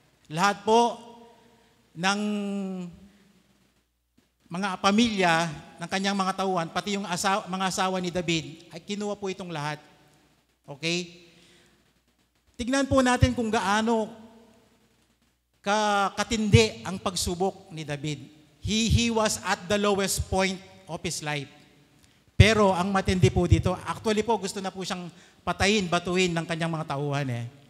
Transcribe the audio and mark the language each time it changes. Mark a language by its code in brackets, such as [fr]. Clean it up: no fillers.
[tl] Lahat po ng mga pamilya ng kanyang mga tauhan, pati yung mga asawa ni David, ay kinuha po itong lahat. Okay? Tignan po natin kung gaano katindi ang pagsubok ni David. [en] He was at the lowest point of his life. [tl] Pero ang matindi po dito, actually po gusto na po siyang patayin, batuhin ng kanyang mga tauhan eh.